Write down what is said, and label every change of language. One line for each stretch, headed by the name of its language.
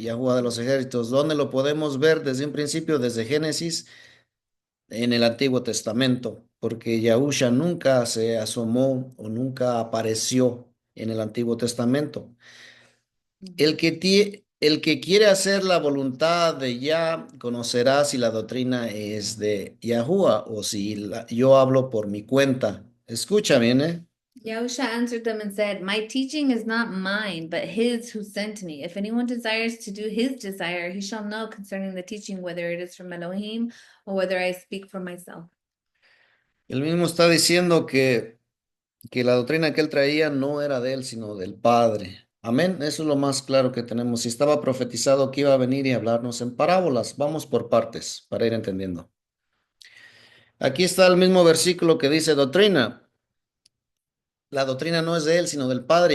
Spanish: Yahuwah de los ejércitos. ¿Dónde lo podemos ver desde un principio? Desde Génesis en el Antiguo Testamento, porque Yahusha nunca se asomó o nunca apareció en el Antiguo Testamento. El que quiere hacer la voluntad de Yah conocerá si la doctrina es de Yahuwah o si yo hablo por mi cuenta. Escucha bien, ¿eh?
English: Yahusha answered them and said, my teaching is not mine, but his who sent me. If anyone desires to do his desire, he shall know concerning the teaching whether it is from Elohim or whether I speak for myself.
Spanish: Él mismo está diciendo que la doctrina que él traía no era de él, sino del Padre. Amén. Eso es lo más claro que tenemos. Si estaba profetizado que iba a venir y hablarnos en parábolas, vamos por partes para ir entendiendo. Aquí está el mismo versículo que dice doctrina. La doctrina no es de él, sino del Padre.